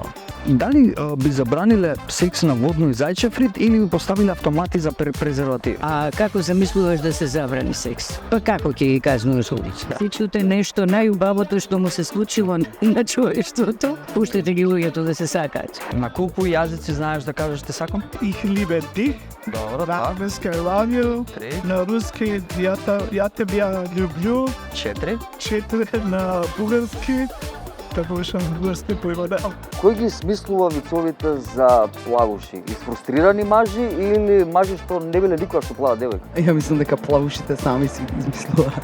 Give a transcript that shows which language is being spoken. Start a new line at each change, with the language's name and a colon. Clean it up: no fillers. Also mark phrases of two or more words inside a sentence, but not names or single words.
Macedonian: Дали би забраниле секс на водно и зајчев рид или би поставиле автомати за презерватив? А како замислуваш да се забрани секс? Па како ќе ги казнуваш улично? Ти чуте нешто најубавото што му се случило на човештвото, пуштете ги луѓето да се сакаат. На колку јазици знаеш да кажеш те сакам?
German: Ich liebe dich.
Macedonian: Добро, На так.
English: английски I love you.
Macedonian: 3, На руски
Russian: я тебе люблю.
Macedonian: 4. 4 на бугарски. Така ушам бугарски поимена. Кој ги смислува вицовите за плавуши? Изфрустрирани мажи или мажи што не биле никога што плава девојка? Ја мислам дека плавушите сами си измислуваат.